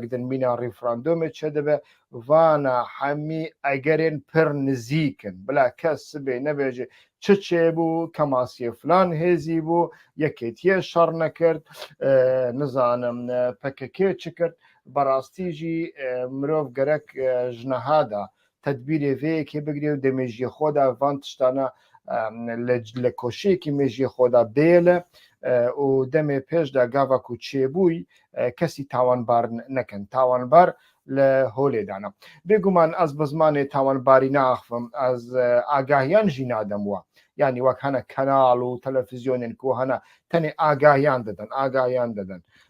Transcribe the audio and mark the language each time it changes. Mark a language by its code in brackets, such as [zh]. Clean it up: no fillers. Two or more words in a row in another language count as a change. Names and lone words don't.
[ku] دنبینا ریفراندۆمێ چێ دەبێ وانە هەمی ئەگەرێن پڕ نزیکن بلا کەس سبێ نەبێژێ چ چێ بوو کەماسیە فلان هێزی بوو یەکێتیە شەڕ نەکرد نزانم پەکەکێ چ کرد بەڕاستیژی مرۆڤ گەرەک ژنەهادا تەدبیرێ vêyekê bigirê û demêjiya xwe da van tiştana li koşiyekî mêjiya xwe da bêle û demê pêş de gava ku çêbûyî kesî tawanbar nekin tawanbar li holê dana bêguman ez bi zimanê tawanbarî naxivim ez agahiyan jî nadim wa yanî wek hene kanal û televizyonên ku hene tenê agahiyan didin